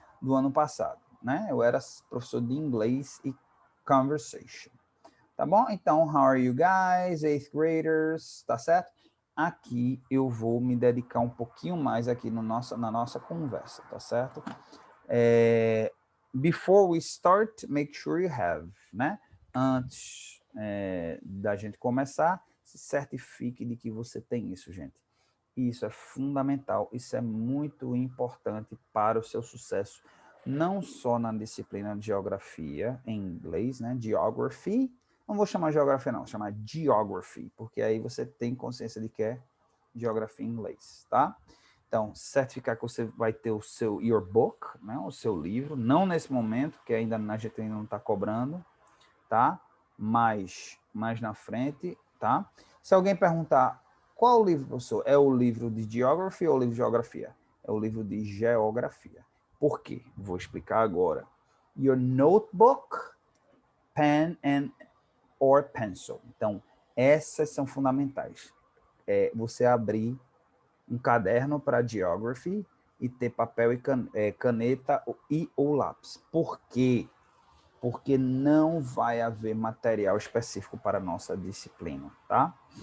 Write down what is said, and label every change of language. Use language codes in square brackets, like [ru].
[pt] do ano passado, né? Eu era professor de inglês e conversation. Tá bom? [en] Então, how are you guys? 8th graders, [pt] tá certo? Aqui eu vou me dedicar um pouquinho mais aqui no na nossa conversa, tá certo? [en] Before we start, make sure you have, né? [pt] Antes da gente começar, se certifique de que você tem isso, gente. Isso é fundamental, isso é muito importante para o seu sucesso, não só na disciplina de geografia, em inglês, né? Geography. Não vou chamar geografia, não, vou chamar geography, porque aí você tem consciência de que é geografia em inglês, tá? Então, certificar que você vai ter o seu your book, né? O seu livro, não nesse momento, que ainda a gente ainda não está cobrando, tá? Mas mais na frente, tá? Se alguém perguntar qual o livro, professor, é o livro de Geography ou o livro de Geografia? É o livro de Geografia. Por quê? Vou explicar agora. [en] Your notebook, pen and or pencil. [pt] Então, essas são fundamentais. Você abrir um caderno para Geography e ter papel e caneta e ou lápis. Por quê? Porque não vai haver material específico para a nossa disciplina, tá?